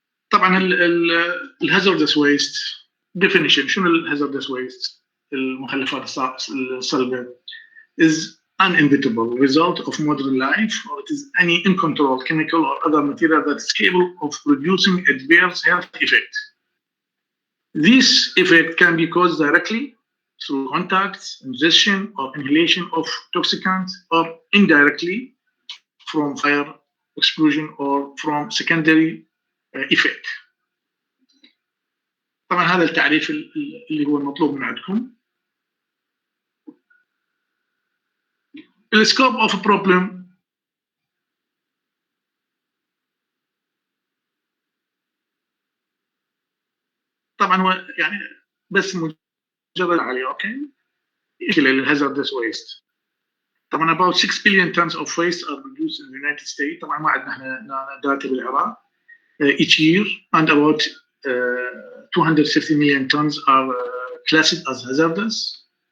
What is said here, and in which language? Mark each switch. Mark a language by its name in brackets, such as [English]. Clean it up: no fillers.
[English] طبعا الهازاردس waste definition. [Arabic] شنو [English] الهازاردس ويست؟ [Arabic] المخلفات الصلبة [English] is an inevitable result of modern life, or it is any uncontrolled chemical or other material that is capable of producing adverse health effect. This effect can be caused directly through contact, ingestion, or inhalation of toxicants, or indirectly from fire, explosion, or from secondary effect. [Arabic] طبعا هذا التعريف اللي هو المطلوب من عندكم. [English] The scope of a problem [Arabic] طبعا هو يعني بس مجرد عليه [English] Okay الهازاردس waste. طبعا about 6 billion tons of waste are produced in the United States. [Arabic] طبعا ما عندنا احنا داتا بالعراق [English] each year, and about 250 million tons are classed as hazardous.